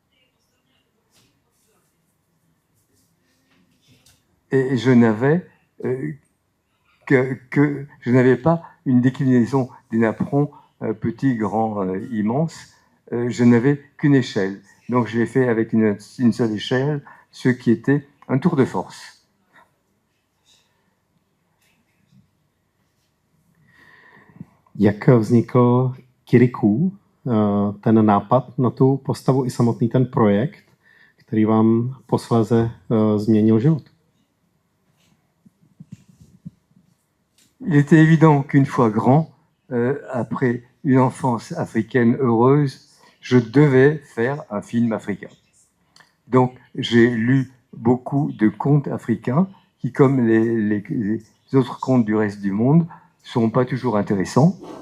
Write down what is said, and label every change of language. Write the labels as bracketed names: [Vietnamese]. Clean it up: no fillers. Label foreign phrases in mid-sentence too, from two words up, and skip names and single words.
[French] Et je n'avais je n'avais pas une déclinaison des napperons petits, grands, immenses. Je n'avais qu'une échelle. Donc je l'ai fait avec une seule échelle, ce qui était un tour de force. [Czech] Jak vznikl Kirikou, ten nápad na tu postavu i samotný ten projekt, který vám posléze změnil život? [French] Il était évident qu'une fois grand, après une enfance africaine heureuse, je devais faire un film africain. Donc, j'ai lu beaucoup de contes africains qui, comme les autres contes du reste du monde, ne sont pas toujours intéressants.